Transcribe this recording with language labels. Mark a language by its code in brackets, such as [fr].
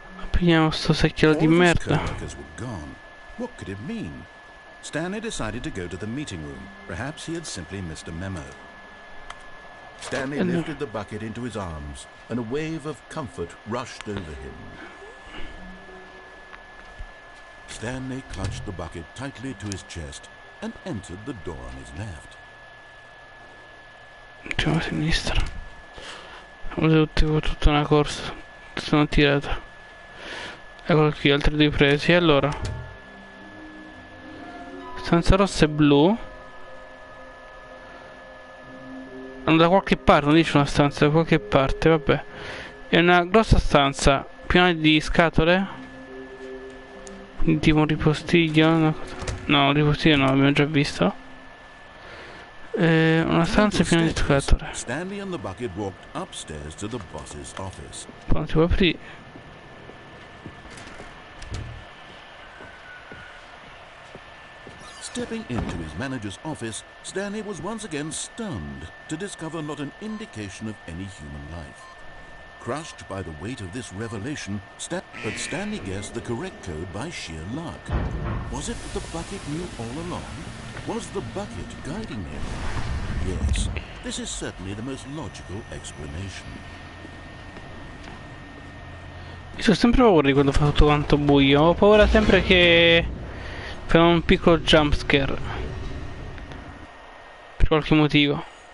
[it] Pigliamo sto secchiello di merda. [en] What could it mean? Stanley decided to go to the meeting room. Perhaps he had simply missed a memo. Stanley lifted the bucket into his arms, and a wave of comfort rushed over him. Stanley clutched the bucket tightly to his chest and entered the door on his left. [it] Andiamo a sinistra. Ho avuto tutta una corsa. Sono tirato. Eccolo qui, altri due presi. E allora? Stanza rossa e blu. Da qualche parte, non dice una stanza, da qualche parte, vabbè. È una grossa stanza piena di scatole. Quindi tipo un ripostiglio. No, un ripostiglio no, l'abbiamo già visto. Una stanza piena di scatole. [en] Stanley and the bucket walked upstairs to the boss's office. [it] Poi si può aprire. [en] Stepping into his manager's office, Stanley was once again stunned to discover not an indication of any human life. Crushed by the weight of this revelation, but Stanley guessed the correct code by sheer luck. Was it that the bucket knew all along? Was the bucket guiding him? Yes, this is certainly the most logical explanation. [it] Io ho sempre paura di quando fa tutto quanto buio. Ho paura sempre che fa un piccolo jumpscare. Per qualche motivo.